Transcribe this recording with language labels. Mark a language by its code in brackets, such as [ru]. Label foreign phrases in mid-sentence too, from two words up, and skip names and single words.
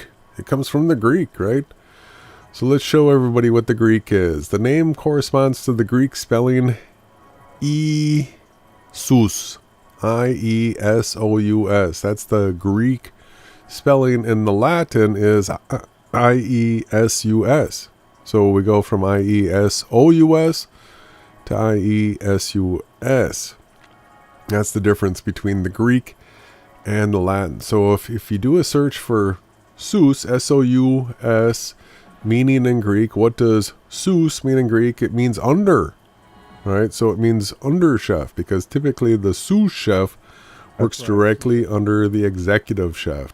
[en] It comes from the Greek, right? So let's show everybody what the Greek is. The name corresponds to the Greek spelling Iesus, I-E-S-O-U-S. That's the Greek spelling, and the Latin is I-E-S-U-S. So we go from I-E-S-O-U-S to I-E-S-U-S. That's the difference between the Greek and the Latin. So if you do a search for Sous, S-O-U-S, meaning in Greek, what does Sous mean in Greek? It means under, right? So it means under chef, because typically the sous chef works directly under the executive chef.